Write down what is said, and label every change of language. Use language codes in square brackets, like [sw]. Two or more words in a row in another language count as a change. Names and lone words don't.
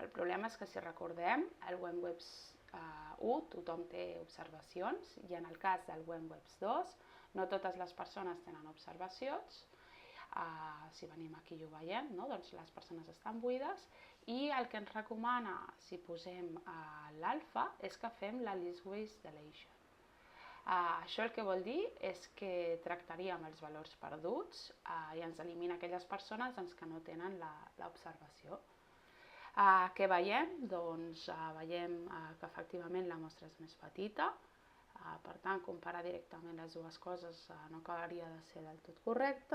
[ca] El problema és que si recordem, el webs 1 tothom té observacions i en el cas del webs 2 no totes les persones tenen observacions. Si venim aquí i ho veiem, les persones estan buides i el que ens recomana si posem l'alfa és que fem la [en] list-width deletion. [ca] Això el que vol dir és que tractaríem els valors perduts i ens elimina aquelles persones que no tenen l'observació. Què veiem? Veiem que efectivament la mostra és més petita, per tant comparar directament les dues coses no acabaria de ser del tot correcte.